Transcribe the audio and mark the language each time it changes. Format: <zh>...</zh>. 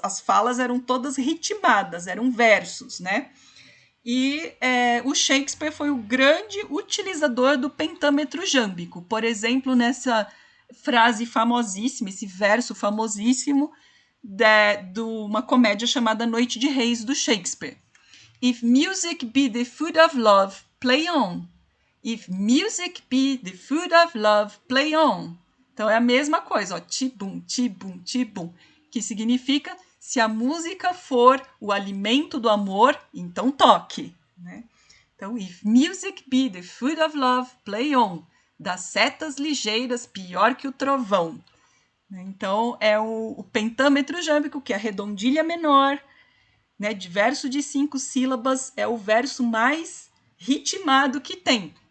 <pt>As falas eram todas ritmadas, eram versos, né? E o Shakespeare foi o grande utilizador do pentâmetro jâmbico. Por exemplo, nessa frase famosíssima, esse verso famosíssimo de uma comédia chamada Noite de Reis, do Shakespeare.</pt> <en>If music be the food of love, play on. If music be the food of love, play on.</en> <pt>Então é a mesma coisa, ó, tibum, tibum, tibum, que significa: se a música for o alimento do amor, então toque. Né? Então,</pt> <en>if music be the food of love, play on.</en> <pt>Das setas ligeiras, pior que o trovão. Então, é o pentâmetro jâmbico, que é a redondilha menor, né, de verso de 5 sílabas, é o verso mais ritmado que tem.</pt>